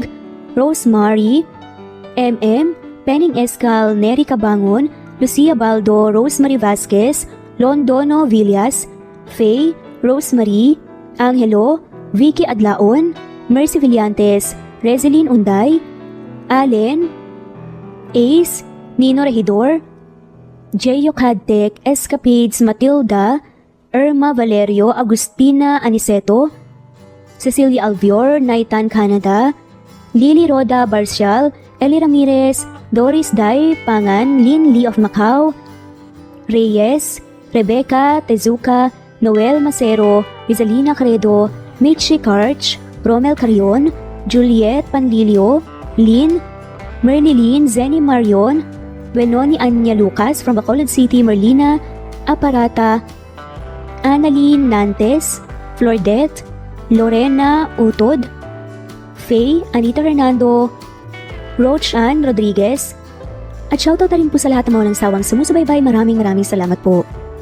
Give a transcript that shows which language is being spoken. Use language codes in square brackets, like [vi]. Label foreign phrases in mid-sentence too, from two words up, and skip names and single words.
[tl] Rosemary, MM, Pening Escal, Neri Cabangon, Lucia Baldo, Rosemary Vasquez, Londono Villas, Faye, Rosemary, Angelo, Vicky Adlaon, Mercy Villantes, Rezeline Unday, Allen, Ace, Nino Regidor, Jeyo Cadtec, Escapades Matilda, Irma Valerio, Agustina Aniceto, Cecilia Alvior, Naitan, Canada, Lily Roda Barcial, Eli Ramirez, Doris Day Pangan, Lynn Lee of Macau, Reyes, Rebecca Tezuka, Noel Macero, Rizalina Credo, Mitchie Karch, Romel Carion, Juliet Panlilio, Lynn, Merlilyn Zenny Marion, Wenoni Anya Lucas from Bacolod City, Merlina Aparata, Annalyn Nantes, Flordette, Lorena Utod, Faye, Anita Hernando, Roach Ann Rodriguez, at shoutout na rin po sa lahat ng mga walang sawang sumusubaybay. Maraming salamat po.